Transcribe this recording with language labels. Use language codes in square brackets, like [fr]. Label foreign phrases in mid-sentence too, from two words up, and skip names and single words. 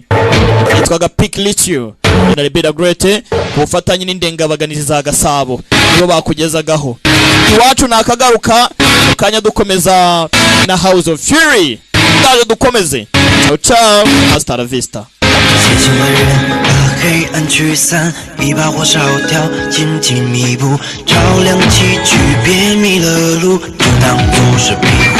[rw] Yitwaga Pick Litio na Rebecca Great ku bufatanye n'indengabaganizi za Gasabo nibo bakugezagaho. Iwacu nakagaruka kanya dukomeza na House of Fury. Ndaje dukomeze. [it] Ciao ciao, [es] hasta la vista. [zh] 黑暗驱散，一把火烧掉，紧紧弥补，照亮崎岖，别迷了路，就当作是。